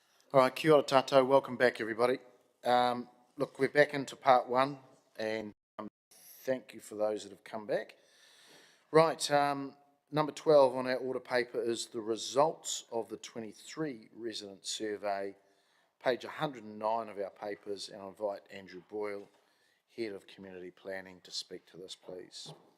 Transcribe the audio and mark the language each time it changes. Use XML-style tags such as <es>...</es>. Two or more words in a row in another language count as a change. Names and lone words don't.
<en>All right,</en> <mi>kia ora tātou,</mi> <en>welcome back everybody. Look, we're back into part one, and thank you for those that have come back. Right, number 12 on our order paper is the results of the 23 resident survey, page 109 of our papers, and I invite Andrew Boyle, Head of Community Planning, to speak to this, please.</en>